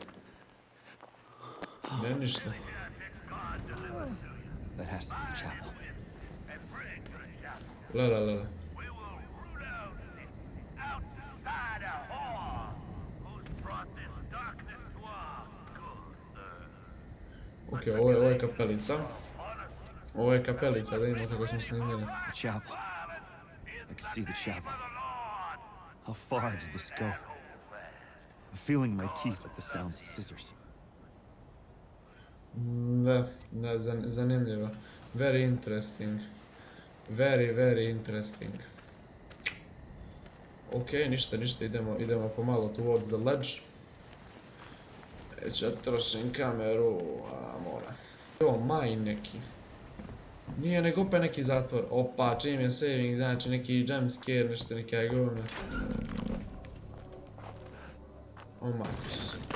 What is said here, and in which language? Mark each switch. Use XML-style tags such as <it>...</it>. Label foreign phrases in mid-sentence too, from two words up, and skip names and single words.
<hr>Ne, ništa. Lele. Ok, ovo je kapelica. Ovo je kapelica, da vidimo kako smo snimili.</hr> <en>Chapel. I can see the chapel. How far did this go? I'm feeling my teeth at the sound of scissors.</en> <hr>Ne, zanimljivo.</hr> <en>Very interesting. Very interesting.</en> <hr>Ok, ništa, idemo pomalo</hr> <en>towards the ledge.</en> <hr>Već ja trošim kameru, mora. Evo, maj neki. Nije nego opet neki zatvor. Opa, čim je saving, znači neki jumpscare, nešto neka govna. O majko se.</hr>